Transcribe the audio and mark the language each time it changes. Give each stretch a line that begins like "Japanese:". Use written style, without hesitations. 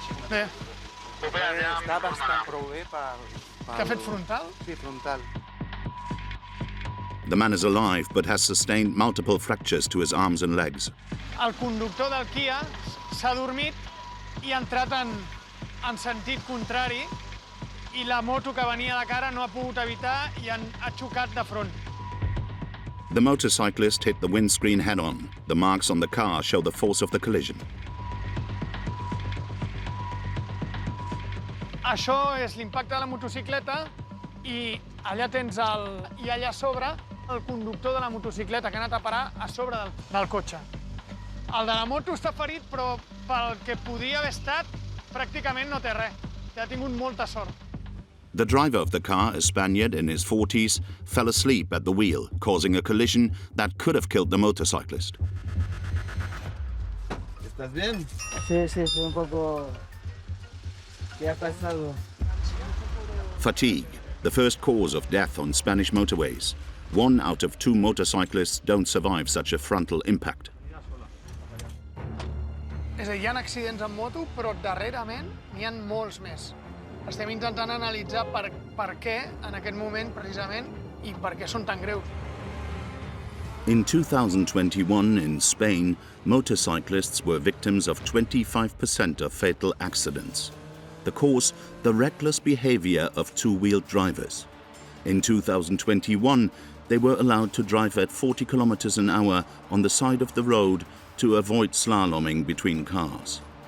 Catalan: Bé. Està bastant prou bé per... Què ha fet, frontal? Sí, frontal.
English: The man is alive but has sustained multiple fractures to his arms and legs.
Catalan: El conductor del Kia s'ha dormit i ha entrat en sentit contrari i la moto que venia de cara no ha pogut evitar i ha xocat de front.
English: The motorcyclist hit the windscreen head-on. The marks on the car show the force of the collision.
Catalan: Això és l'impacte de la motocicleta i allà tens i allà a sobre el conductor de la motocicleta que ha anat a parar a sobre del cotxe. El de la moto està ferit, però pel que podria haver estat, pràcticament no té res. Ha tingut molta sort.
English: The driver of the car, a Spaniard in his 40s, fell asleep at the wheel, causing a collision that could have killed the motorcyclist.
Spanish: ¿Estás bien? Sí, fue un poco... ¿Qué ha pasado?
English: Fatigue, the first cause of death on Spanish motorways. 1 out of 2 motorcyclists don't survive such a frontal impact.
Catalan: És a dir, hi ha accidents en moto, però darrerament n'hi ha molts més. Estem intentant analitzar per què en aquest moment, precisament, i per què són tan greus.
English: In 2021 in Spain, motorcyclists were victims of 25% of fatal accidents. The cause, the reckless behavior of two-wheeled drivers. In 2021, they were allowed to drive at 40 kilometers an hour on the side of the road to avoid slaloming between cars.